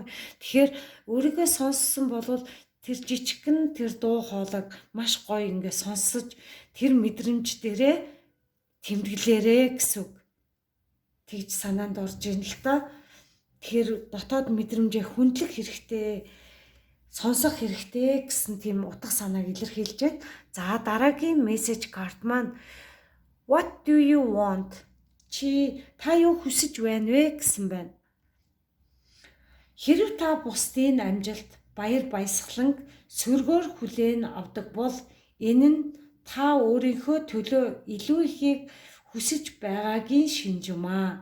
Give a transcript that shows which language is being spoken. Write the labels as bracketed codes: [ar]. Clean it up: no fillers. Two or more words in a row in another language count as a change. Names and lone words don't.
[mn] Тэгэхээр өөрийгөө сонссон бол тэр жижигхэн тэр дуу хоолойг маш гоё ингээд сонсож тэр мэдрэмж дээрээ тэмдэглээрээ гэсэн үг. Тэгж санаанд орж ийн л та. Тэгэхээр дотоод мэдрэмжээ хүндлэх хэрэгтэй, сонсох хэрэгтэй гэсэн тийм утга санааг илэрхийлж байна. За дараагийн мессеж карт маань [en] What do you want? [mn] Та юу хүсэж байна вэ гэсэн байна. Хэрв та бусдын амжилт, баяр баясгалан сөргөөр хүлээн авдаг бол энэ нь та өөрийнхөө төлөө илүү ихийг хүсэж байгаагийн шинж юм аа.